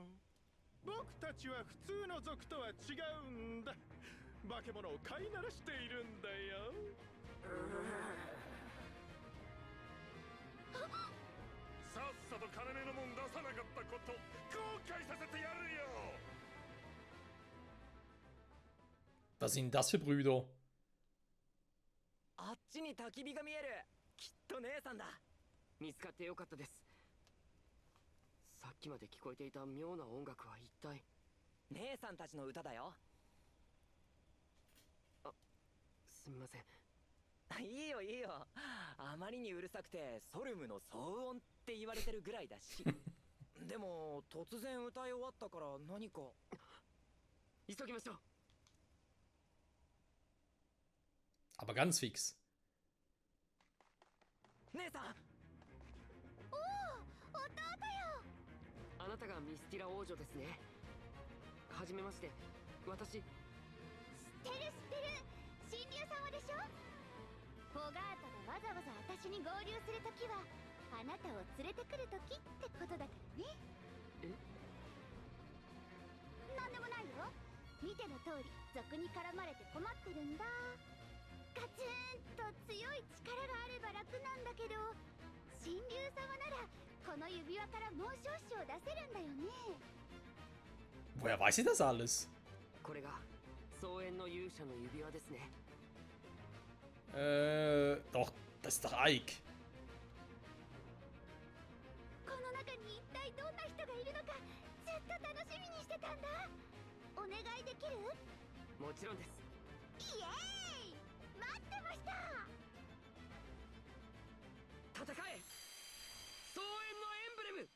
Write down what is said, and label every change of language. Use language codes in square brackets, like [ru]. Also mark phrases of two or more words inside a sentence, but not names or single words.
[ja] 僕たちは普通の族とは違うんだ。化け物を飼い慣らしているんだよ。さっさと金目のもん出さなかったこと後悔させてやるよ。 [de] Was sind das für Brüder? [ja] あっちに焚き火が見える。きっと姉さんだ。見つかってよかったです。さっきまで聞こえていた妙な音楽は一体。姉さんたちの歌だよ。すみません。いいよいいよ。あまりにうるさくてソルムの騒音って言われてるぐらいだし。でも突然歌い終わったから何か。急ぎましょう。 [de] Aber ganz fix. [ja] 姉さん。おお、弟よ。あなたがミスティラ王女ですね。はじめまして。私。知ってる知ってる。神竜様でしょ。フォガートがわざわざ私に合流するときはあなたを連れてくるときってことだからね。え？なんでもないよ。見ての通り賊に絡まれて困ってるんだ。ガツンと強い力があれば楽なんだけど、神竜様ならこの指輪から紋章紙を出せるんだよね。 [de] Woher weiß sie das alles? [ja] これが草園の勇者の指輪ですね。 [de] Doch, das ist doch Ike. [ja] この中に一体どんな人がいるのかずっと楽しみにしてたんだ。お願いできる？もちろんです。イエーイ！待ってました。戦え！草園のエンブレム！